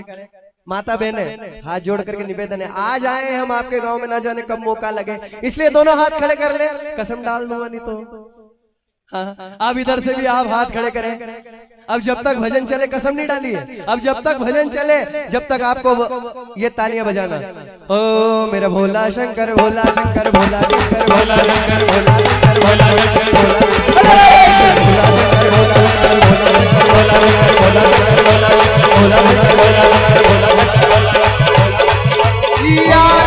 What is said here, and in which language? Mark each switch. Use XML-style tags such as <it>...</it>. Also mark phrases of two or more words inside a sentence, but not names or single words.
<hi>माता बहने हाथ जोड़ करके निवेदन है, आज आए हम आपके गांव में, ना जाने कब मौका लगे, इसलिए दोनों हाथ खड़े कर ले, कसम डाल दूंगा नहीं तो। हाँ, अब इधर से भी आप हाथ खड़े करें। अब जब तक भजन चले, कसम नहीं डाली है, अब जब तक भजन चले जब तक आपको ये तालियां बजाना। ओ मेरा भोला शंकर, भोला शंकर, भोला शंकर, भोला शंकर, भोला शंकर, भोला शंकर, भोला शंकर, भोला शंकर, भोला शंकर,</hi>